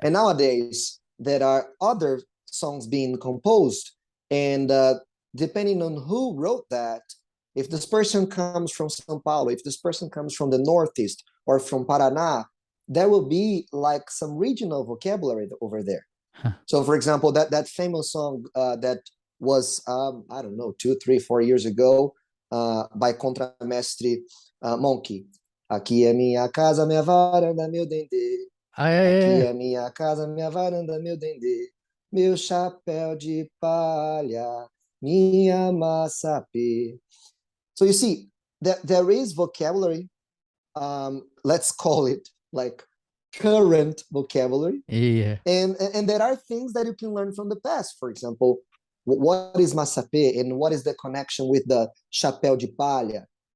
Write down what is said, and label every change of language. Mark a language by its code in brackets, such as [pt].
[en] And nowadays, there are other songs being composed, and depending on who wrote that, if this person comes from São Paulo, if this person comes from the Northeast or from Paraná, there will be like some regional vocabulary over there. Huh. So, for example, that famous song that was I don't know, 2, 3, 4 years ago, by Contramestre Monkey. [pt] Aqui é minha casa, minha varanda, meu dendê. Aqui [en] Yeah. [pt] é minha casa, minha varanda, meu dendê. Meu chapéu de palha, minha maçapê. [en] So you see, there is vocabulary. Let's call it like current vocabulary, Yeah. and there are things that you can learn from the past. For example, what is maçapê and what is the connection with the [pt] chapéu de palha?